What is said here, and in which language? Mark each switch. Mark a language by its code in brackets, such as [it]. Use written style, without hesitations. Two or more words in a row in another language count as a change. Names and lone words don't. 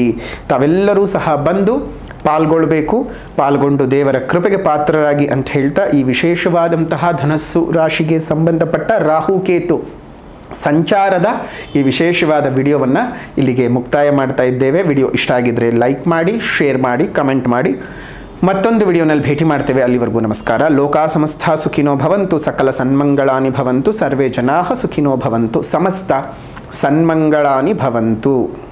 [kn] ತಾವೆಲ್ಲರೂ ಸಹ ಬಂದು ಪಾಲ್ಗೊಂಡು ದೇವರ ಕೃಪೆಗೆ ಪಾತ್ರರಾಗಿ ಅಂತ ಹೇಳ್ತಾ ಈ ವಿಶೇಷವಾದಂತಹ ಧನಸ್ಸು ರಾಶಿಗೆ ಸಂಬಂಧಪಟ್ಟ ರಾಹುಕೇತು ಸಂಚಾರದ ಈ ವಿಶೇಷವಾದ ವಿಡಿಯೋವನ್ನು ಇಲ್ಲಿಗೆ ಮುಕ್ತಾಯ ಮಾಡ್ತಾ ಇದ್ದೇವೆ. ವಿಡಿಯೋ ಇಷ್ಟ ಆಗಿದ್ದರೆ ಲೈಕ್ ಮಾಡಿ, ಶೇರ್ ಮಾಡಿ, ಕಮೆಂಟ್ ಮಾಡಿ. ಮತ್ತೊಂದು ವಿಡಿಯೋನಲ್ಲಿ ಭೇಟಿ ಮಾಡ್ತೇವೆ. ಅಲ್ಲಿವರೆಗೂ ನಮಸ್ಕಾರ. [sa] ಲೋಕಾ ಸಮಸ್ತ ಸುಖಿನೋ ಭವಂತು, ಸಕಲ ಸನ್ಮಂಗಳಾನಿ ಭವಂತು, ಸರ್ವೇ ಜನಾಃ ಸುಖಿನೋ ಭವಂತು, ಸಮಸ್ತ ಸನ್ಮಂಗಳಾನಿ ಭವಂತು.